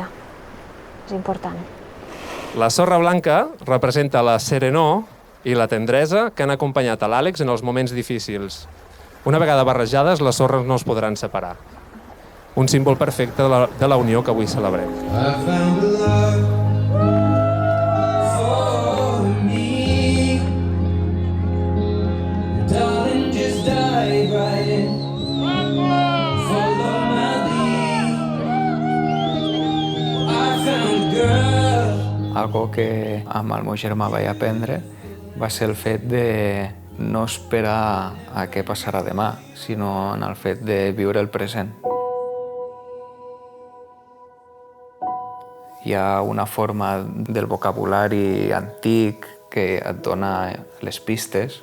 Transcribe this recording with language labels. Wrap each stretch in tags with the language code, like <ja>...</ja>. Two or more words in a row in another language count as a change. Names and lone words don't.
<ca>És important. La sorra blanca representa la serenor i la tendresa que han acompanyat a l'Àlex en els moments difícils. Una vegada barrejades, les sorres no es podran separar. Un símbol perfecte de la unió que avui celebrem.</ca> <en>I found a love for me. Darling, just dive right in. Follow my lead. I found a girl.</en> <ca>Algo que amb el meu germà vaig aprendre va ser el fet de no esperar a què passarà demà, sinó en el fet de viure el present. Hi ha una forma del vocabulari antic que et dona les pistes.</ca>